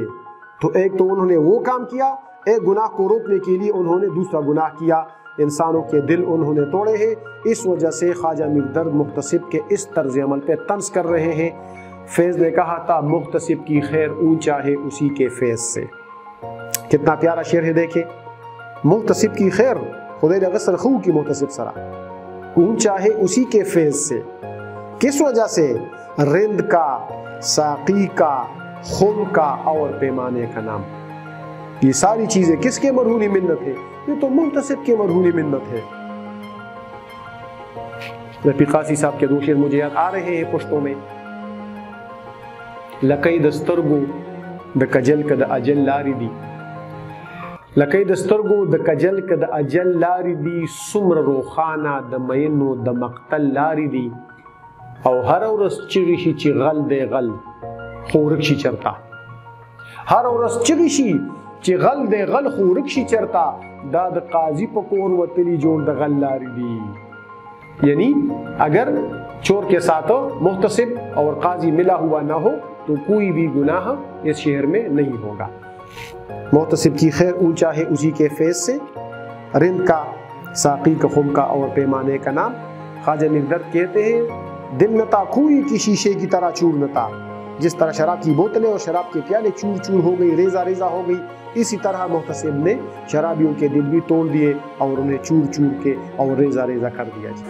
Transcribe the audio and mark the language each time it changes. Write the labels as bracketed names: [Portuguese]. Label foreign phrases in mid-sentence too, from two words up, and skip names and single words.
[Urdu] تو ایک تو انہوں نے وہ کام کیا، ایک گناہ کو روکنے کے لیے انہوں نے دوسرا گناہ کیا، انسانوں کے دل انہوں نے توڑے ہیں۔ اس وجہ سے خواجہ امیر درد محتسب کے اس طرز عمل پہ طنز کر رہے ہیں۔ فیض نے کہا تھا محتسب کی خیر اونچا ہے اسی کے فیض سے۔ کتنا پیارا شعر ہے، دیکھیں محتسب کی خیر خدای غسر خو کی محتسب سرا اونچا ہے اسی کے فیض سے۔ کس وجہ سے؟ رند کا، ساقی کا، خم کا اور پیمانے کا نام۔ یہ ساری چیزیں کس کے مرہونی منت ہے؟ یہ تو محتسب کے مرہونی منت ہے۔ رفیق قاسی صاحب کے دو شعر مجھے یاد آ رہے ہیں پشتوں میں، [Pashto] لکئی دسترگو د کجل کد اجل لاری دی، لکئی دسترگو د کجل کد اجل لاری دی، سمر روخانہ د مینو د مقتل لاری دی، او ہر ورځ چغی شي چې غل دی غل خو ورک شي چرتا، هر ورځ چغی شي چې غل دی غل خو ورک شي چرتا، دا د قاضی په کور وتلی جوړ د غل لارې دی۔ [Urdu] یعنی اگر چور کے ساتھ محتسب اور قاضی ملا ہوا نہ ہو تو کوئی بھی گناہ اس شہر میں نہیں ہوگا۔ محتسب کی خیر اونچا ہے اسی کے فیض سے، رند کا، ساقی کا، خم کا اور پیمانے کا نام۔ خواجہ امیر درد کہتے ہیں دل نہ تھا کوئی کی شیشے کی طرح چور نہ تھا، جس طرح شراب کی بوتلیں اور شراب کے پیالے چور چور ہو گئی، ریزہ ریزہ ہو گئی، اسی طرح محتسب نے شرابیوں کے دل بھی توڑ دیے اور انہیں چور چور کے اور ریزہ ریزہ کر دیا جی۔